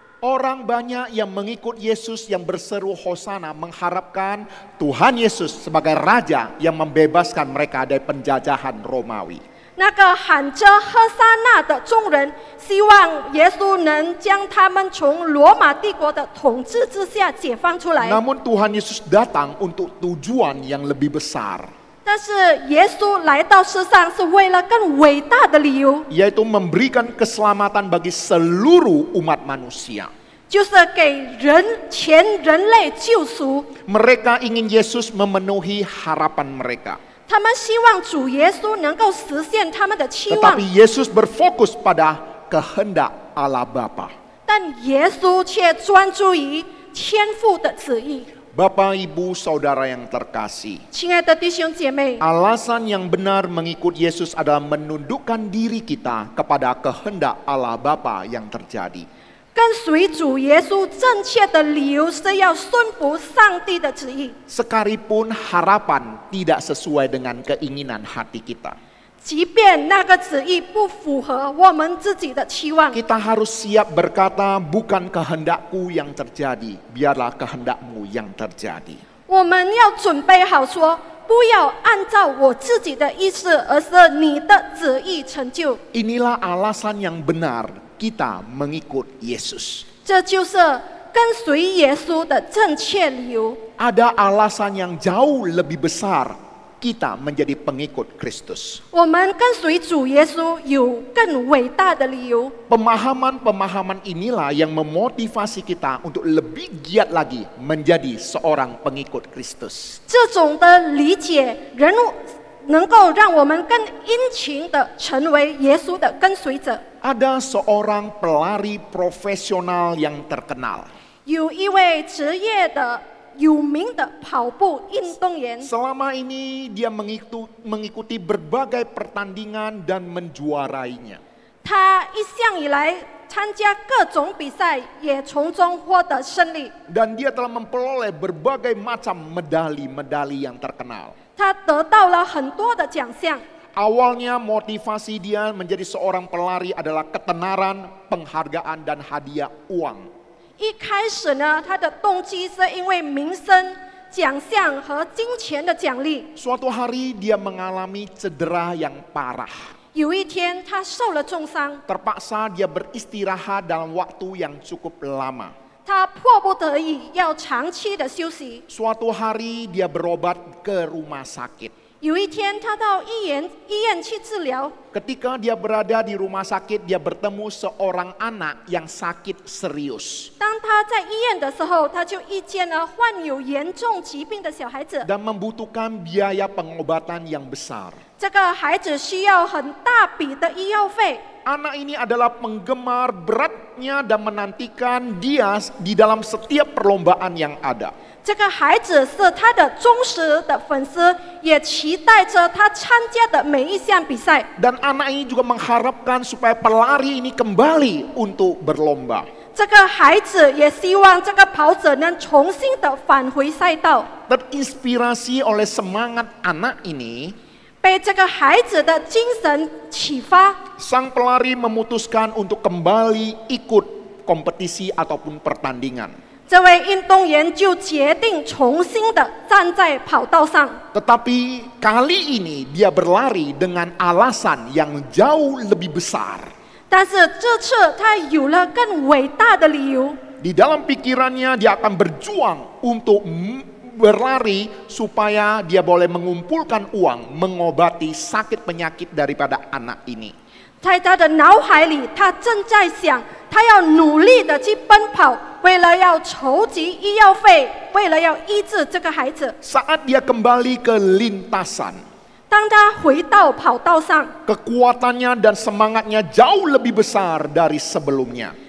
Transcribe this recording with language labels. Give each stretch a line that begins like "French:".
Indonesian: Orang banyak yang mengikut Yesus yang berseru Hosana mengharapkan Tuhan Yesus sebagai Raja yang membebaskan mereka dari penjajahan Romawi.
Chinese: 那个喊着和撒那的众人，希望耶稣能将他们从罗马帝国的统治之下解放出来。
Indonesian: Namun Tuhan Yesus datang untuk tujuan yang lebih besar,
Chinese: 但是耶稣来到世上是为了更伟大的理由，
Indonesian: yaitu memberikan keselamatan bagi seluruh umat manusia.
Chinese: 就是给全人类救赎。
Indonesian: Mereka ingin Yesus memenuhi harapan mereka.
Chinese: 他们希望主耶稣能够实现他们的期望，
Indonesian: Tetapi Yesus berfokus pada kehendak Allah Bapa.
Chinese: 但耶稣却专注于天父的旨意。
Indonesian: Bapak, Ibu, Saudara yang terkasih,
Chinese: 亲爱的弟兄姐妹，
Indonesian: alasan yang benar mengikut Yesus adalah menundukkan diri kita kepada kehendak Allah Bapa yang terjadi.
Chinese: 跟随主耶稣正确的理由是要顺服上帝的旨意，
Indonesian: Sekalipun harapan tidak sesuai dengan keinginan hati kita.
Chinese: 即便那个旨意不符合我们自己的期望。
Indonesian: Kita harus siap berkata, bukan kehendakku yang terjadi, biarlah kehendakmu yang terjadi.
Chinese: 我们要准备好说，不要按照我自己的意思，而是你的旨意成就。
Indonesian: Inilah alasan yang benar kita mengikut Yesus.
Chinese: 这就是跟随耶稣的正确理由。
Indonesian: Ada alasan yang jauh lebih besar kita menjadi pengikut Kristus.
Chinese: 我们跟随主耶稣有更伟大的理由。
Indonesian: Pemahaman-pemahaman inilah yang memotivasi kita untuk lebih giat lagi menjadi seorang pengikut Kristus.
Chinese: 这种的理解，能够让我们更殷勤的成为耶稣的跟随者。
Indonesian: Ada seorang pelari profesional yang terkenal.
Chinese: 有一位职业的有名的跑步运动员，
Indonesian: Selama ini dia mengikuti berbagai pertandingan dan menjuarainya.
Chinese: 他一向以来参加各种比赛，也从中获得胜利。
Indonesian: Dan dia telah memperoleh berbagai macam medali-medali yang terkenal.
Chinese: 他得到了很多的奖项。
Indonesian: Awalnya motivasi dia menjadi seorang pelari adalah ketenaran, penghargaan, dan hadiah uang.
Chinese: 一开始呢，他的动机是因为名声、奖项和金钱的奖励。
Indonesian: Suatu hari dia mengalami cedera yang parah.
Chinese: 有一天，他受了重伤，
Indonesian: Terpaksa dia beristirahat dalam waktu yang cukup lama.
Chinese: 他迫不得已要长期的休息。
Indonesian: Suatu hari dia berobat ke rumah sakit.
Chinese: 有一天，他到医院去治疗。
Indonesian: Ketika dia berada di rumah sakit, dia bertemu seorang anak yang sakit serius.
Chinese: 当他在医院的时候，他就遇见了患有严重疾病的小孩子。
Indonesian: Dan membutuhkan biaya pengobatan yang besar.
Chinese: 这个孩子需要很大笔的医药费。
Indonesian: Anak ini adalah penggemar beratnya dan menantikan dia di dalam setiap perlombaan yang ada.
Chinese: 这个孩子是他的忠实的粉丝，也期待着他参加的每一项比赛。
Indonesian: Dan anak ini juga mengharapkan supaya pelari ini kembali untuk berlomba.
Chinese: 这个孩子也希望这个跑者能重新的返回赛道。
Indonesian: Terinspirasi oleh semangat anak ini,
Chinese: 被这个孩子的精神启发，
Indonesian: sang pelari memutuskan untuk kembali ikut kompetisi ataupun pertandingan.
Chinese: 这位运动员就决定重新的站在跑道上。
Indonesian: Tetapi kali ini dia berlari dengan alasan yang jauh lebih besar.
Chinese: 但是这次他有了更伟大的理由。
Indonesian: Di dalam pikirannya dia akan berjuang untuk berlari supaya dia boleh mengumpulkan uang mengobati sakit penyakit daripada anak ini.
Chinese: 在他的脑海里，他正在想，他要努力的去奔跑，为了要筹集医药费，为了要医治这个孩子。
Indonesian: Saat dia kembali ke lintasan,
Chinese: 当他回到跑道上，
Indonesian: kekuatannya dan semangatnya jauh lebih besar dari sebelumnya.